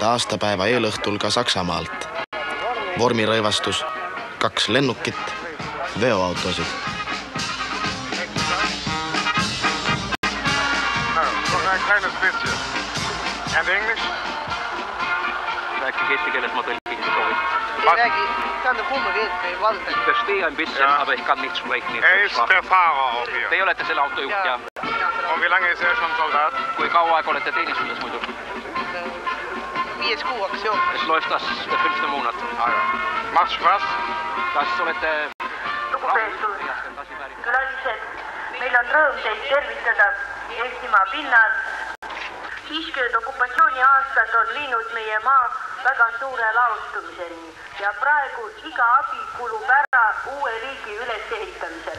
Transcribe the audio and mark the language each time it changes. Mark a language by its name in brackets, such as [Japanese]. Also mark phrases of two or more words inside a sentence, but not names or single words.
[Estonian] aastapäeva eelõhtul ka Saksamaalt. Vormirõivastus, 2 lennukit, veoautosid. [English] And English? [Estonian] Rääkige eesti keeles, ma tõlkin soovin. Ei räägi, tähendab keelt ei valda. [German] Verstehe ein bisschen, aber ich kann nicht sprechen. Ist der Fahrer auch hier? [Estonian] Te olete selle autojuht, ja. [German] Und wie lange ist schon Soldat? [Estonian] Kui kaua aega olete teenistuses muidu? 5 kuuks jo. [German] Es läuft das der 5. Monat. Macht Spaß? [Estonian] Kas olete... Lugupeetud külalised, meil on rõõm teid tervitada Eestimaa pinnal. 50 okupatsiooni aastat on viinud meie maa väga suure laostumiseni ja praegu iga abi kulub ära uue riigi ülesehitamisel.